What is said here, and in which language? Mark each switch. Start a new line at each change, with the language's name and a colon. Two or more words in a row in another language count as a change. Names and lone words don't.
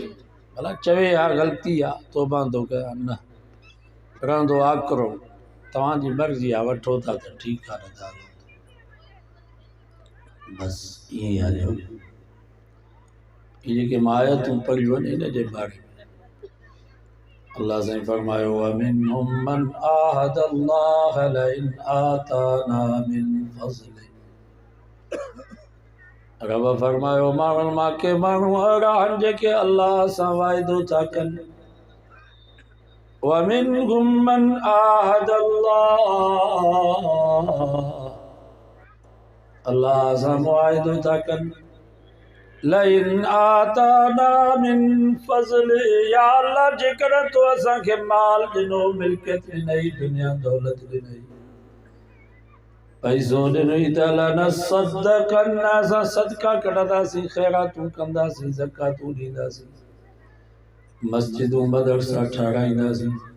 Sindhi: भला चवे हा ग़लती आहे तौबा थो कयां, न रहंदो आकरो। तव्हांजी मर्ज़ी आहे, वठो था त ठीकु आहे, नथा बसि ईअं ई हलियो। ये जेके मां आयतूं पढ़ियूं आहिनि इन जे बारे में अल्लाह साईं फरमायो
Arabic: ومنهم من عاهد الله لئن آتانا من فضله.
Sindhi: रब फरमायो माण्हुनि मां के माण्हू अहिड़ा आहिनि जेके अल्लाह सां वाइदो था कनि।
Arabic: ومنهم من عاهد الله,
Sindhi: अल्लाह सां मुआहिदो था कनि।
Arabic: لئن آتانا من فضله,
Sindhi: या अल्लाह जेकर तो असांखे माल ॾिनो, मिल्कियत ॾिनई, दुनिया दौलत ॾिनई, पैसो ॾिनई त लनसद्दक़न, असां सदका कढंदासीं, ख़ैरातूं कंदासीं, ज़कातूं ॾींदासीं, मस्जिदूं मदरसा ठाराईंदासीं।